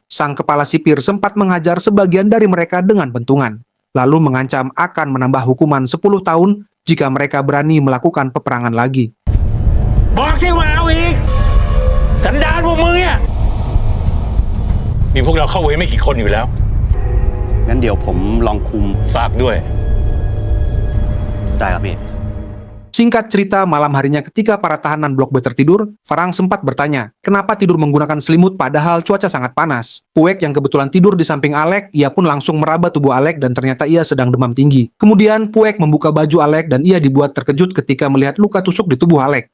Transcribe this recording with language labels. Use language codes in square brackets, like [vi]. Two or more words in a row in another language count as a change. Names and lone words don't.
[id] Sang kepala sipir sempat menghajar sebagian dari mereka dengan bentungan, lalu mengancam akan menambah hukuman 10 tahun jika mereka berani melakukan peperangan lagi. [th] บอกสิว่าเอาอีกสันดานพวกมึงเนี่ยมีพวกเราเข้าเวรไม่กี่คนอยู่แล้ว งั้นเดี๋ยวผมลองคุม ฝากด้วย ได้ครับพี่ [id] Singkat cerita, malam harinya ketika para tahanan Blok B tertidur, Farang sempat bertanya, kenapa tidur menggunakan selimut padahal cuaca sangat panas. Puek yang kebetulan tidur di samping Alec, ia pun langsung meraba tubuh Alec dan ternyata ia sedang demam tinggi. Kemudian Puek membuka baju Alec dan ia dibuat terkejut ketika melihat luka tusuk di tubuh Alec.